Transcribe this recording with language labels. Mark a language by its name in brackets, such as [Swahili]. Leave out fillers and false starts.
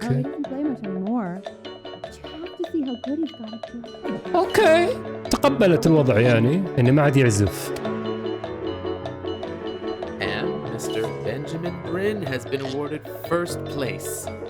[English] He doesn't play much anymore. But you have to see how good he's got it to. [Arabic] اوكي. تقبلت الوضع يعني انه ما عاد يعزف. [English] And Mr. Benjamin Bryn has been awarded first place.